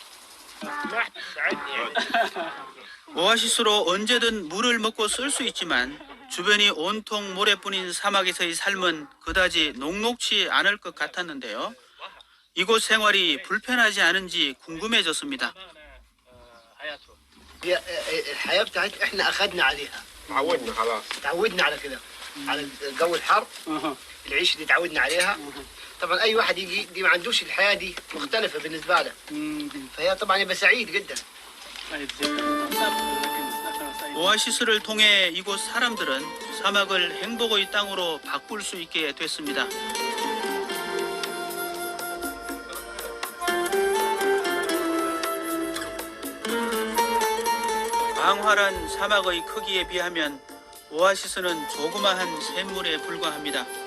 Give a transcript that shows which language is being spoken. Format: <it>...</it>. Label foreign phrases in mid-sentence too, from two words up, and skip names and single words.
<ko>오아시스로 언제든 물을 먹고 쓸 수 있지만 주변이 온통 모래뿐인 사막에서의 삶은 그다지 녹록지 않을 것 같았는데요. 이곳 생활이 불편하지 않은지 궁금해졌습니다.</ko> <ar>الحياة بتاعتنا احنا اخذنا عليها. تعودنا خلاص. تعودنا على كده، على الجو الحر. العيشة دي تعودنا عليها. طبعا اي واحد يجي ما عندوش الحياة دي مختلفة بالنسبة له. فهي طبعا يبقى سعيد جدا.</ar> <ko>오아시스를 통해 이곳 사람들은 사막을 행복의 땅으로 바꿀 수 있게 됐습니다. 광활한 사막의 크기에 비하면 오아시스는 조그마한 샘물에 불과합니다.</ko>